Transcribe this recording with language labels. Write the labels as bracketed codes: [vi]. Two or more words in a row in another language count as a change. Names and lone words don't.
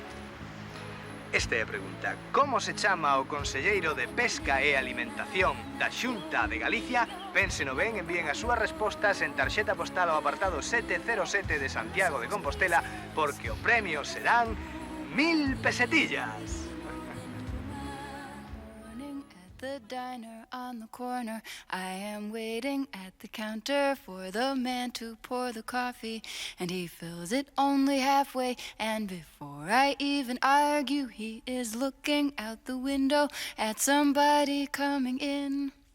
[gl] Esta é a pregunta: como se chama o conselleiro de Pesca e Alimentación da Xunta de Galicia? Pénseno ben, envíen as súas respostas en tarxeta postal ao apartado 707 de Santiago de Compostela, porque o premio serán 1000 pesetillas. [en] The diner on the corner, I am waiting at the counter for the man to pour the coffee, and he fills it only halfway, and before I even argue, he is looking out the window at somebody coming in.